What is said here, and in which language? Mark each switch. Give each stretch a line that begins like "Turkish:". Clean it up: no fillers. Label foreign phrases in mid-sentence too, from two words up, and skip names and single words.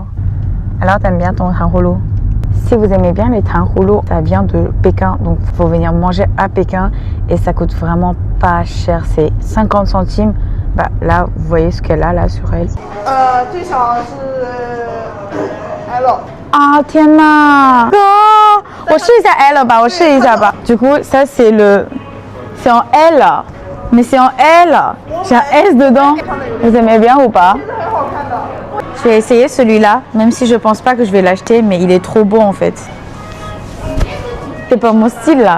French: Alors t'aimes bien ton tanghulu? Si vous aimez bien les tanghulu, ça vient de Pékin, donc il faut venir manger à Pékin et ça coûte vraiment pas cher. C'est 50 centimes, Bah, là, vous voyez ce qu'elle a là sur elle. Ah, tiens là! Oh,
Chinese: 我试一下 L 吧，我试一下吧。
French: Du coup, ça c'est en L, mais c'est en L. J'ai un S dedans. Vous aimez bien ou pas? Je vais essayer celui-là, même si je pense pas que je vais l'acheter, mais il est trop beau en fait. C'est pas mon style là.